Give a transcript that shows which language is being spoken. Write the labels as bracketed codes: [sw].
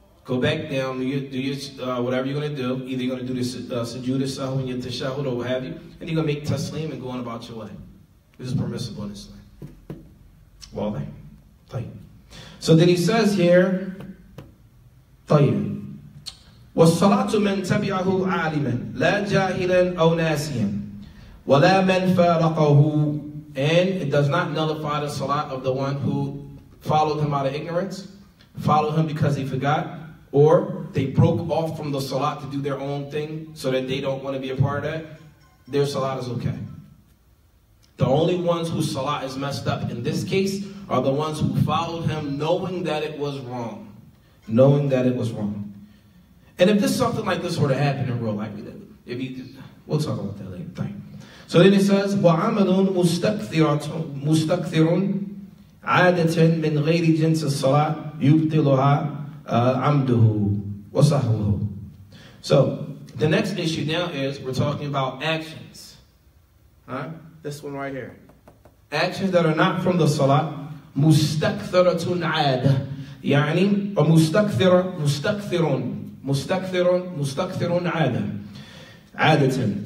[en] Go back down, do your whatever you're going to do. Either you're going to do this sujood sahwi and your tashahhud or what have you, and you're going to make taslim and go on about your way. This is permissible in Islam. Well, then. So then he says here, طيب. [ar] والصلاة من تبعه عالما لا جاهلا أو ناسيا ولا من فارقه. [en] And it does not nullify the salat of the one who followed him out of ignorance, followed him because he forgot, or they broke off from the salat to do their own thing so that they don't want to be a part of that. Their salat is okay. The only ones whose salat is messed up in this case are the ones who followed him knowing that it was wrong. Knowing that it was wrong. And if this something like this were to happen in real life, we'll talk about that later. So then it says, [ar] وَعَمَلٌ مُسْتَكْثِرٌ عَادَةً مِنْ غَيْرِ جِنْسِ الصَّلَاةِ يُبْطِلُهَا عَمْدُهُ وَصَحْوُهُ. [en] So the next issue now is we're talking about actions. This one right here. Actions that are not from the salat. [ar] مُسْتَكْثِرَةٌ عَادَةً يعني مُسْتَكْثِرٌ عَادَةً.